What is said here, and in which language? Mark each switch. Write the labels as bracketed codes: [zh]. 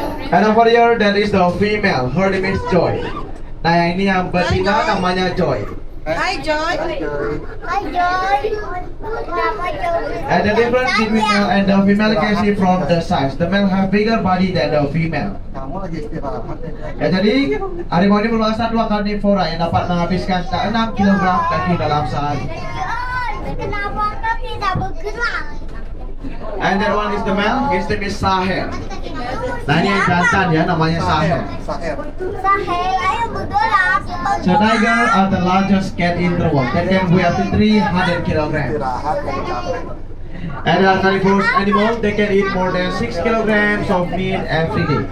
[en] And over here, there is the female. Her name is Joy. [id] Nah, yang ini yang betina namanya Joy. Hai Joy. Hai Joy. Kenapa Joy? [en] And the difference between male and the female you can see from the size. The male have bigger body than the female. [id] Kamu lagi istirahat. Ya, jadi harimau ini merupakan satwa karnivora yang dapat menghabiskan sekitar 6 kg daging dalam sehari. Kenapa kau tidak bergerak? [en] And that one is the male. His name is Sahel. [id] Nah, ini yang jantan ya, namanya Sahel. Saher. Sahel, ayo bergerak. [en] So tiger are the largest cat in the world. They can weigh up to 300 kilograms. [id] Istirahat kamu capek. [en] And they are carnivorous animals. They can eat more than 6 kilograms of meat every day.